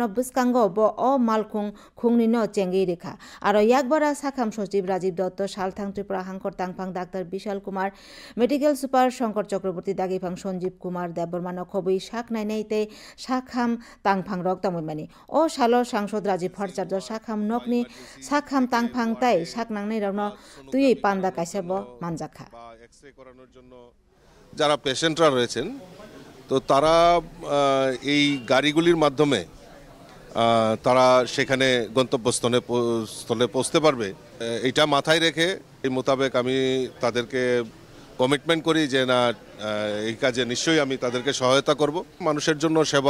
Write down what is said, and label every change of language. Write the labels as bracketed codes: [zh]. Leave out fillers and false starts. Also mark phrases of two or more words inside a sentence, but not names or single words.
[trp] बुस्कांगो ब अ मालखुं खुंनिनो चेंगि रेखा आरो याकबारा साखाम सचिव राजीव दत्त सालथां त्रिपुरा हांकर तांफां डाक्टर विशाल कुमार मेडिकल सुपार शंकर चक्रवर्ती दागिफां सञ्जीव कुमार देबबर्मानो खबै साक नायनायते साखाम तांफां रक तमैमानि ओ सालो सांसद राजीव भट्टाचार्य साखाम नकनि साखाम तांफां ताई साक नांनाय रावनो तुई पान्दा काइसाब मानजाखा [bn] এক্সরে করানোর জন্য যারা পেশেন্টরা রয়েছেন তো তারা এই গাড়িগুলির মাধ্যমে তারা সেখানে গন্তব্যস্থলে পৌঁছতে পারবে এটা মাথায় রেখে এই মোতাবেক আমি তাদেরকে কমিটমেন্ট করি যে না এই কাজে নিশ্চয়ই আমি তাদেরকে সহায়তা করব মানুষের জন্য সেবা